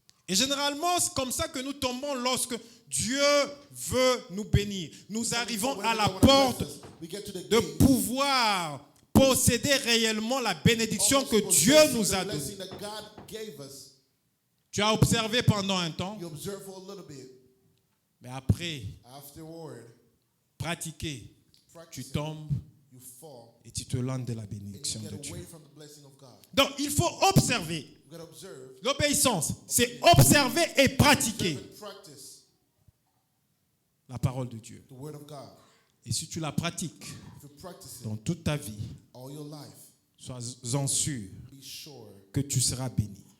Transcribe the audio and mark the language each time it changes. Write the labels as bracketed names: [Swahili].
[French] Et généralement, c'est comme ça que nous tombons lorsque Dieu veut nous bénir. Nous arrivons à la porte [English] We get to the [French] de [English] gate. [French] pouvoir posséder réellement la bénédiction que [English] Almost [French] Dieu [English] possessing [French] nous a [English] the [French] donnée. [English] blessing that God gave us. [French] Tu as observé pendant un temps, [English] You observe for a little bit. [French] mais après, [English] Afterward, [French] pratiquer, tu [English] practicing, [French] tombes [English] you fall [French] et tu te landes de la [English] and [French] bénédiction [English] you [French] de [English] get [French] Dieu. [English] away from the blessing of God. [French] Donc, il faut observer. [English] You got to observe, [French] L'obéissance, c'est observer et pratiquer [English] observe and practice [French] la parole de Dieu. [English] the word of God. [French] Et si tu la pratiques [English] If you practice it [French] dans toute ta vie, [English] all your life, [French] sois-en sûr [English] be sure [French] que tu seras béni.